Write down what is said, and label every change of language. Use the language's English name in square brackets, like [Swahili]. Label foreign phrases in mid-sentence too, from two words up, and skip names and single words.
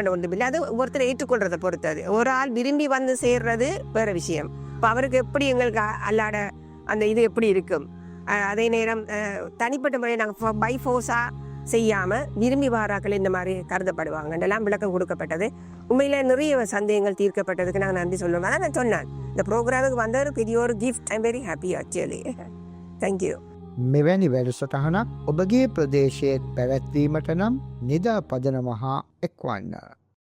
[Tamil] என்ற ஒன்றும் இல்லை அது ஒருத்தர் ஏற்றுக்கொள்றதை பொறுத்தது ஒரு ஆள் விரும்பி வந்து சேர்றது வேறு விஷயம் இப்போ அவருக்கு எப்படி எங்களுக்கு அல்லாட அந்த இது எப்படி இருக்கும் அதே நேரம் தனிப்பட்ட முறையை நாங்கள் [English] by force [Tamil] செய்யாமல் விரும்பி வாராக்கள் இந்த மாதிரி கருதப்படுவாங்கன்றெல்லாம் விளக்கம் கொடுக்கப்பட்டது உண்மையில் நிறைய சந்தேகங்கள் தீர்க்கப்பட்டதுக்கு நாங்கள் நன்றி சொல்லுவோம் அதான் நான் சொன்னேன் இந்த ப்ரோக்ராமுக்கு வந்த ஒரு பெரிய ஒரு கிஃப்ட் [English] I'm very happy actually thank you [Sinhala] මෙවැනි වැඩසටහනක් ඔබගේ ප්‍රදේශයේත් පැවැත්වීමට නම් නිදා පදනම හා එක්වන්න.